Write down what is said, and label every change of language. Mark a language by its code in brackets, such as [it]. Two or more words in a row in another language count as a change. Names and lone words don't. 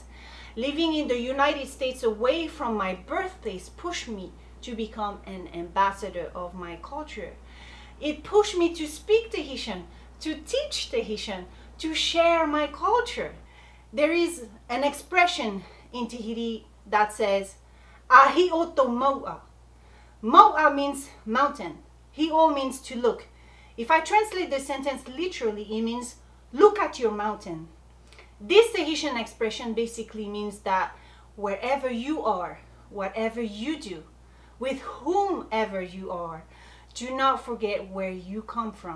[en] Living in the United States away from my birthplace pushed me to become an ambassador of my culture. It pushed me to speak Tahitian, to teach Tahitian, to share my culture. There is an expression in Tahiti that says, [ty] Ahi oto mo'a. [en] Mo'a means mountain. Hi'o means to look. If I translate the sentence literally, it means look at your mountain. This Tahitian expression basically means that wherever you are, whatever you do, with whomever you are, do not forget where you come from.